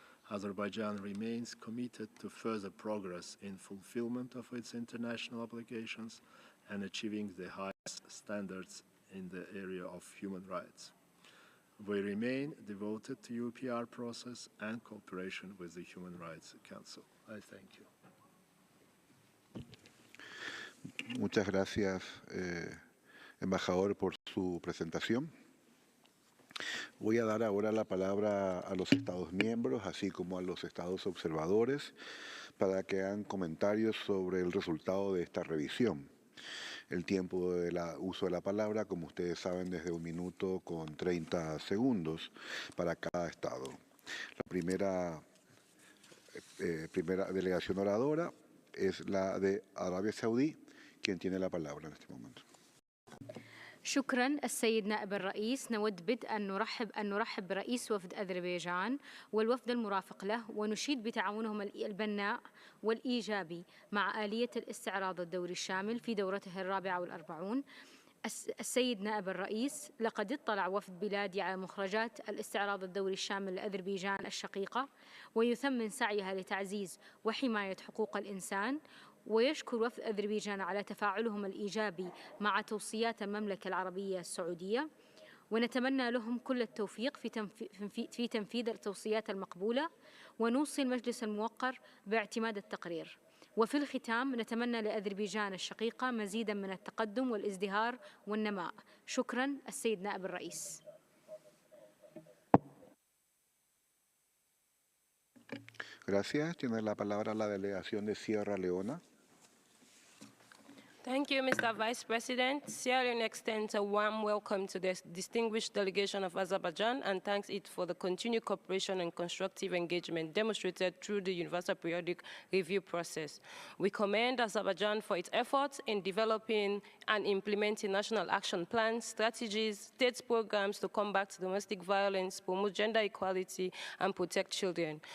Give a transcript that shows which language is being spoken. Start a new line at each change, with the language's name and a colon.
English: Azerbaijan remains committed to further progress in fulfillment of its international obligations and achieving the highest standards in the area of human rights. We remain devoted to UPR process and cooperation with the Human Rights Council. I thank you.
Spanish: Muchas gracias, embajador, por su presentación. Voy a dar ahora la palabra a los Estados miembros, así como a los Estados observadores, para que hagan comentarios sobre el resultado de esta revisión. El tiempo de uso de la palabra, como ustedes saben, desde 1 minuto con 30 segundos para cada Estado. La primera delegación oradora es la de Arabia Saudí, quien tiene la palabra en este momento.
Arabic: شكرا السيد نائب الرئيس. نود بدءا أن نرحب برئيس وفد أذربيجان والوفد المرافق له، ونشيد بتعاونهم البناء والإيجابي مع آلية الاستعراض الدوري الشامل في دورته 44. السيد نائب الرئيس، لقد اطلع وفد بلادي على مخرجات الاستعراض الدوري الشامل لأذربيجان الشقيقة، ويثمن سعيها لتعزيز وحماية حقوق الإنسان، ويشكر وفد أذربيجان على تفاعلهم الإيجابي مع توصيات المملكة العربية السعودية، ونتمنى لهم كل التوفيق في تنفيذ التوصيات المقبولة، ونوصي المجلس الموقر باعتماد التقرير. وفي الختام نتمنى لأذربيجان الشقيقة مزيدا من التقدم والازدهار والنماء. شكرا السيد نائب الرئيس.
Spanish: Gracias. Tiene la palabra la delegación de Sierra Leona.
English: Thank you, Mr. Vice President. Sierra Leone extends a warm welcome to the distinguished delegation of Azerbaijan and thanks it for the continued cooperation and constructive engagement demonstrated through the Universal Periodic Review process. We commend Azerbaijan for its efforts in developing and implementing national action plans, strategies, state programs to combat domestic violence, promote gender equality, and protect children.